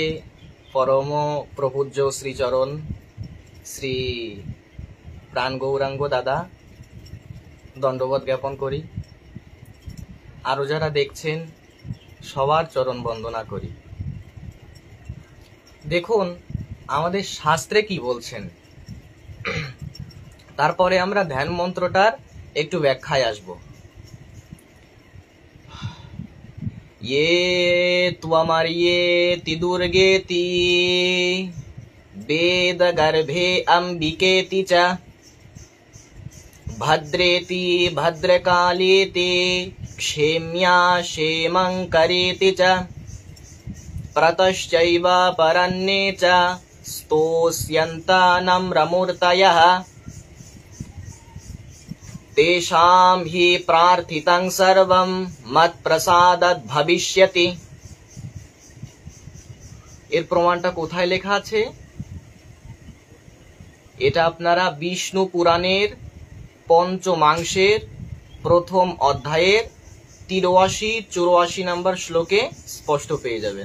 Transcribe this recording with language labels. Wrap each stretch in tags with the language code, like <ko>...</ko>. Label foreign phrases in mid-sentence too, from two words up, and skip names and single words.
<bn>পরম প্রপূজ্য শ্রীচরণ শ্রী প্রাণ গৌরাঙ্গ দাদা দণ্ডবোধ জ্ঞাপন করি। আরো যারা দেখছেন সবার চরণ বন্দনা করি। দেখুন আমাদের শাস্ত্রে কি বলছেন, তারপরে আমরা ধ্যান মন্ত্রটার একটু ব্যাখ্যায় আসব।</bn> <sa>ये त्वमर्येति दुर्गेति वेद गर्भे अंबिकेति च भद्रेति भद्रकालेति क्षेम्या क्षेमंकरेति च प्रतश्चैव परन्ये च स्तोष्यन्तानम्रमूर्तयः तेषां हि प्रार्थितं सर्वं मत्प्रसादात् भविष्यति।</sa> <bn>এর প্রমাণটা কোথায় লেখা আছে? এটা আপনারা বিষ্ণু পুরাণের পঞ্চমাংশের প্রথম অধ্যায়ের 83-84 নম্বর শ্লোকে স্পষ্ট পেয়ে যাবেন।</bn>